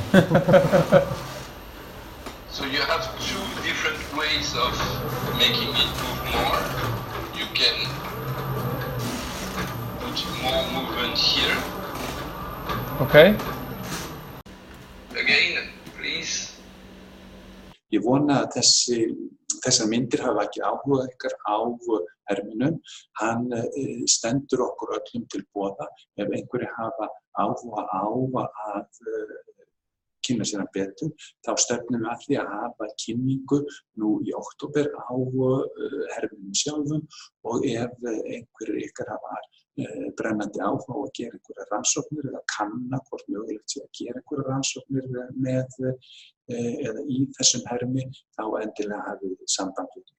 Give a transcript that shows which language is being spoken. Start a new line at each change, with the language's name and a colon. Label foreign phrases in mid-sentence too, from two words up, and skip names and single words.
English: So you have two different ways of making it move more. You can put more movement here. Okay. Again, please.
Icelandic: Ég vona að þessar myndir hafa ekki áhuga ykkar á herminum. Hann stendur okkur öllum til boða. Ef einhverjir hafa áhuga á að kynna sér hann betur, þá stefnum við að því að hafa kynningu nú í október á herminum sjálfum og ef einhverjir ykkar hafa brennandi áhuga á að gera einhverjar rannsóknir eða kanna hvort mögulegt sé að gera einhverjar rannsóknir með eða í þessum hermi, þá endilega hafið samband við.